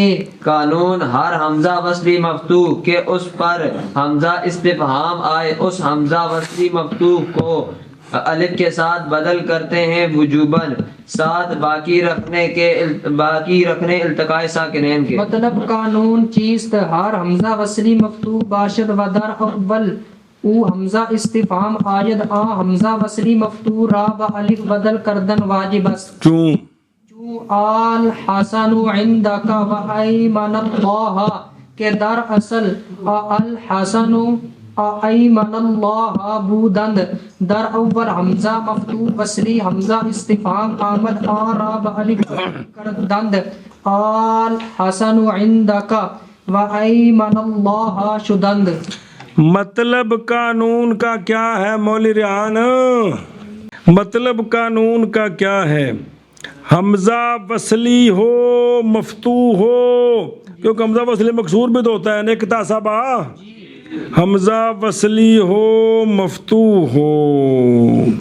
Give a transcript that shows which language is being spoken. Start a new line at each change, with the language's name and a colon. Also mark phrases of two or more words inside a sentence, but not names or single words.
Urdu: قانون ہر حمزہ وصلی مفتوح کے اس پر حمزہ استفہام آئے اس حمزہ وصلی مفتوح کو الف کے ساتھ بدل کرتے ہیں وجوباً ساتھ باقی رکھنے التقاء ساکنین کے
Persian: مطلب قانون چیست ہر حمزہ وصلی مفتوح باشد و در اول او حمزہ استفہام آید آ حمزہ وصلی مفتوح را با الف بدل کردن واجب است چون
Arabic: آل حسن عندک و ایمن اللہ
Persian: کے در اصل
Arabic: الحسن ایمن اللہ
Persian: بودند در اول حمزہ مفتوح وصلی حمزہ استفہام آمد آرا بألف کردند
Arabic: آل حسن عندک و ایمن اللہ
Persian: شدند مطلب قانون
Urdu: کا کیا ہے مولی ریحان مطلب قانون کا کیا ہے حمزہ وصلی ہو مفتوح ہو کیونکہ حمزہ وصلی مکسور بھی تو ہوتا ہے نکتا سبا حمزہ وصلی ہو مفتوح ہو